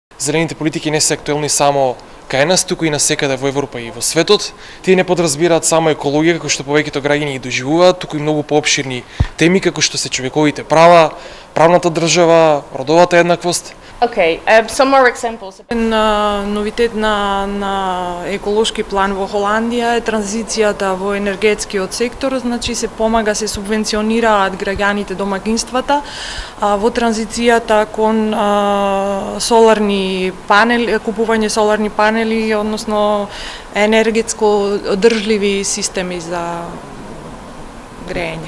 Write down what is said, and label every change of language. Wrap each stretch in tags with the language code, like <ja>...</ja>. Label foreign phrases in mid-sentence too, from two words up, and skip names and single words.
<mk>зелените политики не се актуелни само кај нас, туку и насекаде во Европа и во светот. Тие не подразбираат само екологија, како што повеќето граѓани ги доживуваат, туку и многу поопширни теми, како што се човековите права, правната држава, родовата еднаквост.</mk> <en>Okay, some more examples.</en> <mk>Новитет на еколошки план во Холандија е транзицијата во енергетскиот сектор, значи се помага, се субвенционираат граѓаните, домакинствата во транзицијата кон соларни панели, купување соларни панели, односно енергетско одржливи системи за грејење.</mk>